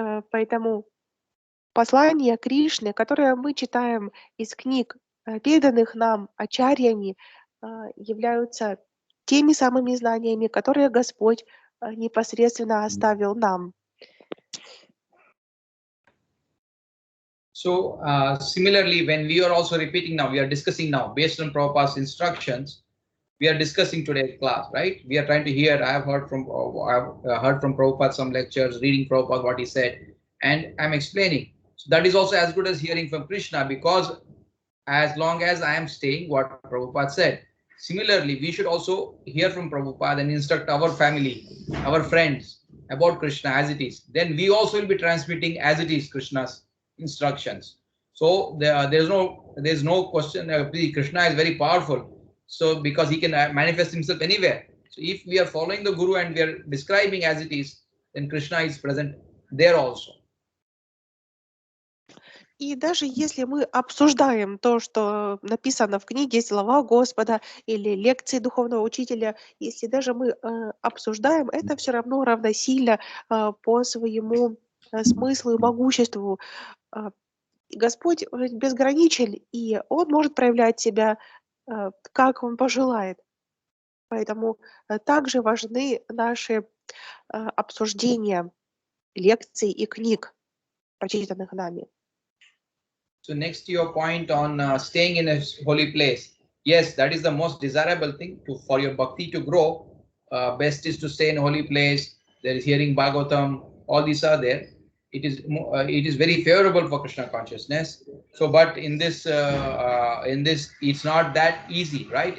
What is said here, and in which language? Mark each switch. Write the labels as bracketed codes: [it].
[ru] Поэтому послания Кришны, которые мы читаем из книг, переданных нам ачарьями, являются теми самыми знаниями, которые Господь непосредственно оставил нам. [en] So similarly, when we are also repeating now, we are discussing now based on Prabhupada's instructions. We are discussing today's class, right? We are trying to hear. I have heard from Prabhupada some lectures, reading Prabhupada what he said, and I'm explaining. So that is also as good as hearing from Krishna, because as long as I am staying what Prabhupada said. Similarly, we should also hear from Prabhupada and instruct our family, our friends about Krishna as it is. Then we also will be transmitting as it is Krishna's instructions. So there's no question. Krishna is very powerful. So because he can manifest himself anywhere. So if we are following the Guru and we are describing as it is, then Krishna is present there also. [ru] И даже если мы обсуждаем то, что написано в книге, слова Господа или лекции духовного учителя, если даже мы обсуждаем, это все равно равносильно по своему смыслу и могуществу. Господь безграничен, и Он может проявлять себя, как Он пожелает. Поэтому также важны наши обсуждения лекций и книг, прочитанных нами. [en] So next to your point on staying in a holy place. Yes, that is the most desirable thing for your bhakti to grow. Best is to stay in a holy place. There is hearing Bhagavatam. All these are there. It is very favorable for Krishna consciousness. So, but in this, it's not that easy, right?